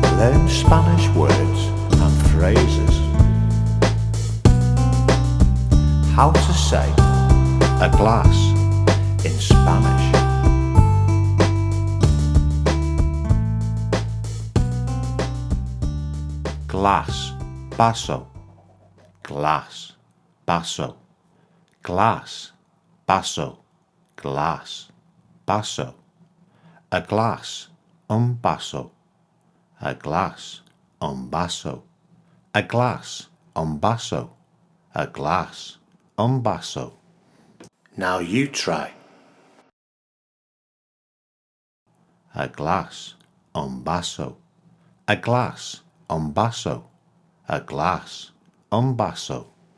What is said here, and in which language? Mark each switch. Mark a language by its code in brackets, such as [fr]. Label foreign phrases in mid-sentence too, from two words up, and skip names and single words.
[en] Learn Spanish words and phrases. How to say a glass in Spanish. Glass, [es] vaso. [en] Glass, vaso. Glass, vaso. Glass, vaso. A glass, [es] un vaso. [en] A glass, [es] un vaso. [en] A glass, [es] un vaso. [en] A glass, [es] un vaso. [en] Now you try. A glass, [es] un vaso. [en] A glass, [es] un vaso. [en] A glass, [es] un vaso.